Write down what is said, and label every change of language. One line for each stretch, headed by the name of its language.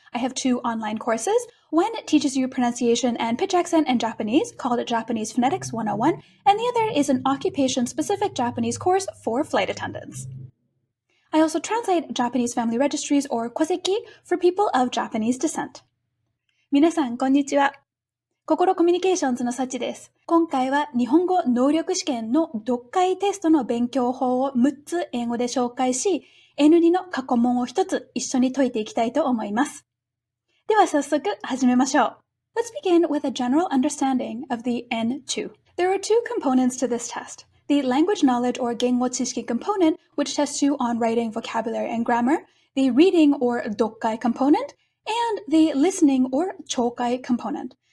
English: I have 2 online courses. One teaches you pronunciation and pitch accent in Japanese, called Japanese Phonetics 101, and the other is an occupation-specific Japanese course for flight attendants. I also translate Japanese family registries or koseki for people of Japanese descent.
Japanese: 皆さん、こんにちは。心コミュニケーションズのサチです。今回は日本語能力試験の読解テストの勉強法を6つ英語で紹介し、N2 の過去問を1つ一緒に解いていきたいと思います。では早速始めましょう。
English: Let's begin with a general understanding of the N2. There are 2 components to this test.The language knowledge or 言語知識 component, which tests you on writing, vocabulary, and grammar, the reading or 読解 component, and the listening or 聴解 component.